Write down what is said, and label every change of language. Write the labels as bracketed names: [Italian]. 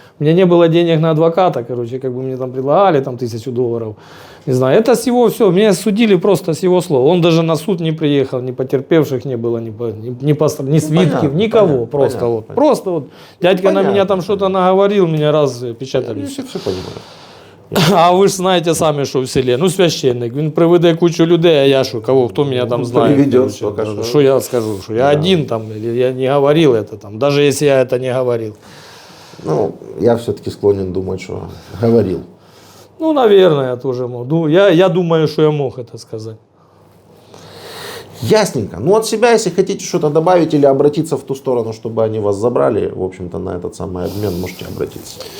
[Russian] У меня не было денег на адвоката, короче, как бы мне там предлагали там $1000. Не знаю, это с его все, меня судили просто с его слов. Он даже на суд не приехал, ни потерпевших не было, ни свидков, понятно, никого. понятно, Просто понятно, вот, понятно. просто вот дядька на меня там что-то наговорил, меня раз печатали. Я все понимаю. [Ukrainian] А ви ж знаєте самі, що в селі. Ну, священник, він приведе кучу людей, а я що, хто мене там знає? [Russian] Приведет, короче. сколько что. [Ukrainian] Що я скажу? Що я один там, [Russian] или я не говорил это там, даже если я это не говорил. Ну, я все-таки склонен думать, что говорил. Ну, наверное, я тоже мог. Ну, я думаю, что я мог это сказать. Ясненько. Ну, от себя, если хотите что-то добавить или обратиться в ту сторону, чтобы они вас забрали, в общем-то, на этот самый обмен можете обратиться.